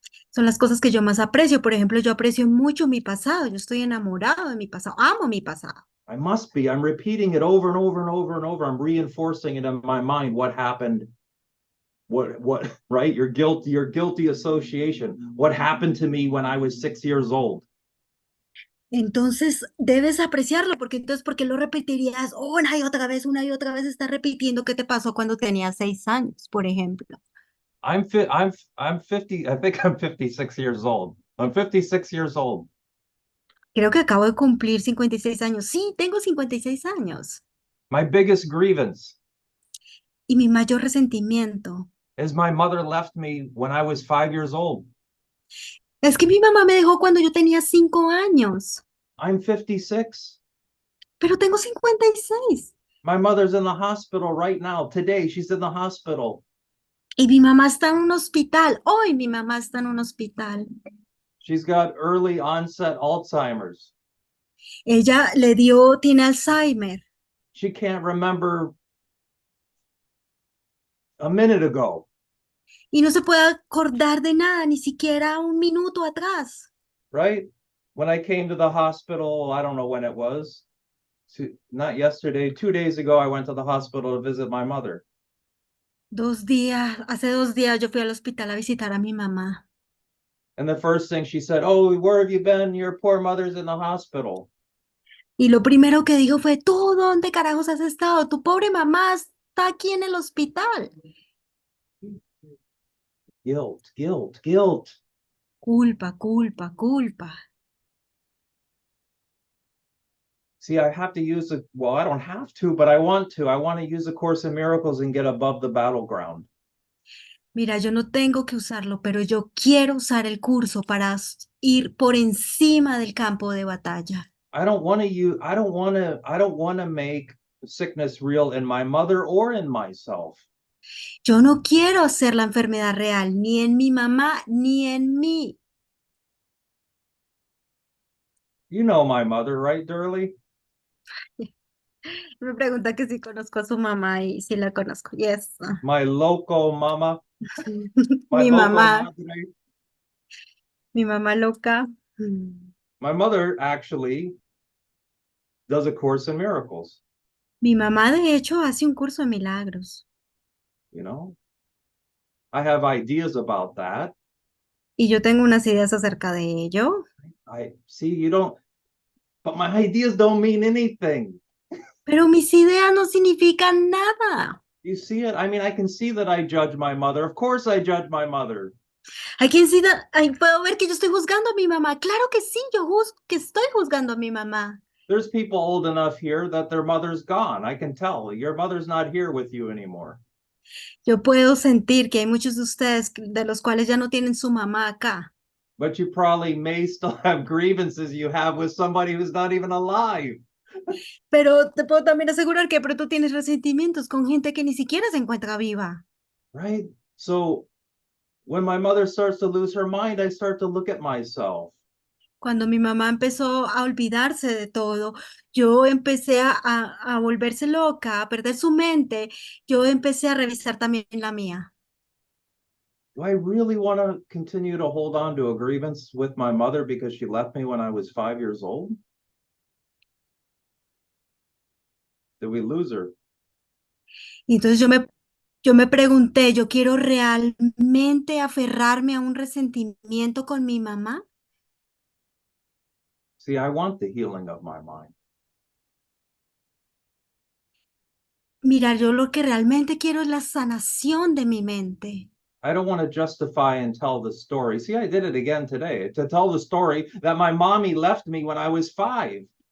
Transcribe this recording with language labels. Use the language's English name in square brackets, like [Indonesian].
[Spanish] Son las cosas que yo más aprecio. Por ejemplo, yo aprecio mucho mi pasado. Yo estoy enamorado de mi pasado. Amo mi pasado. [English] I must be. I'm repeating it over and over and over and over. I'm reinforcing it in my mind. What happened? What, right? Your guilty association. What happened to me when I was 6 years old? [Spanish] Entonces, debes apreciarlo, porque entonces, ¿por qué lo repetirías una y otra vez estás repitiendo qué te pasó cuando tenías 6 años, por ejemplo? [English] I'm 50. I think I'm 56 years old. I'm 56 years old. [Spanish] Creo que acabo de cumplir 56 años. Sí, tengo 56 años. [English] My biggest grievance [Spanish] Y mi mayor resentimiento [English] is my mother left me when I was 5 years old. [Spanish] Es que mi mamá me dejó cuando yo tenía 5 años, [English] I'm 56. [Spanish] pero tengo 56. [English] My mother's in the hospital right now. Today, she's in the hospital. [Spanish] Y mi mamá está en un hospital. Hoy mi mamá está en un hospital. [English] She's got early onset Alzheimer's. [Spanish] Ella tiene Alzheimer. [English] She can't remember a minute ago, [Spanish] Y no se puede acordar de nada, ni siquiera un minuto atrás. [English] right? When I came to the hospital, I don't know when it was, not yesterday, 2 days ago, I went to the hospital to visit my mother. [Spanish] Hace 2 días yo fui al hospital a visitar a mi mamá. [English] And the first thing she said, oh, where have you been? Your poor mother's in the hospital. [Spanish] Y lo primero que dijo fue, ¿tú dónde carajos has estado? Tu pobre mamá está aquí en el hospital. [English] Guilt, guilt, guilt. [Spanish] Culpa, culpa, culpa. [English] See, I have to use well, I don't have to, but I want to. I want to use A Course in Miracles and get above the battleground. [Spanish] Mira, yo no tengo que usarlo, pero yo quiero usar el curso para ir por encima del campo de batalla. [English] I don't want to make sickness real in my mother or in myself. [Spanish] Yo no quiero hacer la enfermedad real, ni en mi mamá, ni en mí. [English] You know my mother, right, Durley? [Spanish] Me pregunta que si conozco a su mamá y si la conozco. [English] Yes. My loco mama. My [Spanish] Mi loco mamá, madre. mi mamá loca. [English] My mother actually does A Course in Miracles. [Spanish] Mi mamá, de hecho, hace un curso de milagros. [English] You know, I have ideas about that. [Spanish] Y yo tengo unas ideas acerca de ello. [English] I see you don't, but my ideas don't mean anything. [Spanish] Pero mis ideas no significan nada. [English] You see it? I mean, I can see that I judge my mother. Of course I judge my mother. [Spanish] Ahí puedo ver que yo estoy juzgando a mi mamá. Claro que sí, que estoy juzgando a mi mamá. [English] There's people old enough here that their mother's gone. I can tell. Your mother's not here with you anymore. [Spanish] Yo puedo sentir que hay muchos de ustedes de los cuales ya no tienen su mamá acá. [English] But you probably may still have grievances you have with somebody who's not even alive. [Spanish] Pero te puedo también asegurar que pronto tienes resentimientos con gente que ni siquiera se encuentra viva. [English] Right? So when my mother starts to lose her mind, I start to look at myself. [Spanish] Cuando mi mamá empezó a olvidarse de todo, yo empecé a volverse loca, a perder su mente, yo empecé a revisar también la mía. [English] Do I really want to continue to hold on to a grievance with my mother because she left me when I was 5 years old? Did we lose her? [Spanish] Y entonces yo me pregunté, ¿yo quiero realmente aferrarme a un resentimiento con mi mamá? [English] See, I want the healing of my mind. [Spanish] Mira, yo lo que realmente quiero es la sanación de mi mente. [English] I don't want to justify and tell the story. See, I did it again today to tell the story that my mommy left me when I was 5.